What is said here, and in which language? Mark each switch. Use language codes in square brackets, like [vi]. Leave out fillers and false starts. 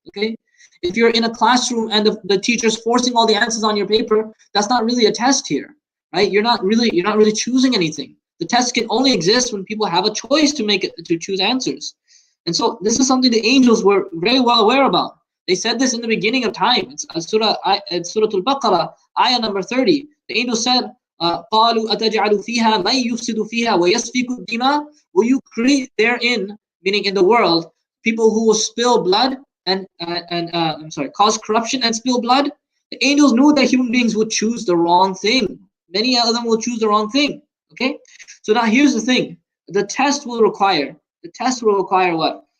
[en] Okay, if you're in a classroom and the teacher's forcing all the answers on your paper, that's not really a test here, right? You're not really choosing anything. The test can only exist when people have a choice to choose answers. And so this is something the angels were very well aware about. They said this in the beginning of time. It's Surah Al-Baqarah, ayah number 30. The angels said, [ar] قالوا أتجعل فيها من يفسد فيها ويسفك الدماء. [en] Will you create therein, meaning in the world, people who will spill blood and cause corruption and spill blood? The angels knew that human beings would choose the wrong thing. Many of them will choose the wrong thing. Okay, so now here's the thing. The test will require what?